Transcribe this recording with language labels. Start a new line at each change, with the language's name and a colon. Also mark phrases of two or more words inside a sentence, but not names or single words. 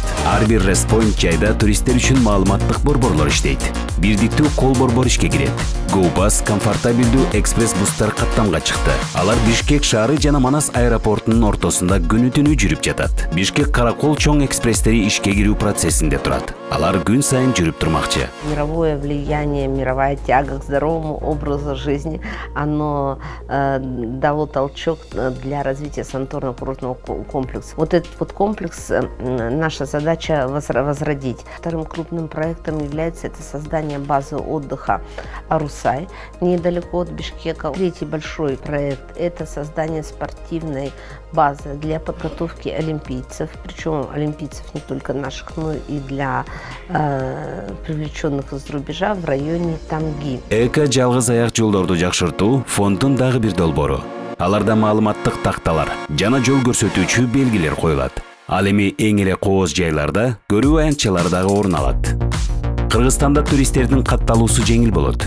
Kyrgyz: Ар бир Rest Point жайда туристтер үчүн маалыматтык борборлор иштейт. Бирдиктүү кол борбор ишке кирет. GoBus комфортабилдүү экспресс бустар каттамга чыкты. Алар Бишкек шаары жана Манас аэропортунун ортосунда күнү-түнү жүрүп жатат. Бишкек Каракол чоң экспресстери ишке кирүү процессинде турат. Алар күн сайын жүрүп турмакчы.
Russian: Мировое влияние, мировая тяга к здоровому образу жизни, оно дало толчок для развития санаторно-курортного комплекса. Вот этот вот комплекс наша задача возродить. Вторым крупным проектом является это создание базы отдыха Арусай, недалеко от Бишкека. Третий большой проект – это создание спортивной базы для подготовки олимпийцев, причем олимпийцев не только наших, но и для привлеченных из рубежа в районе Тамги.
Kyrgyz: Эко жалгыз аяк жолдорду жакшыртуу фонддун дагы бир долбоору. Аларда маалыматтык такталар жана жол көрсөтүүчү белгилер коюлат. Ал эми эң эле кооз жайларда көрүү аянтчалары дагы орун алат. Кыргызстанда туристтердин катталуусу жеңил болот.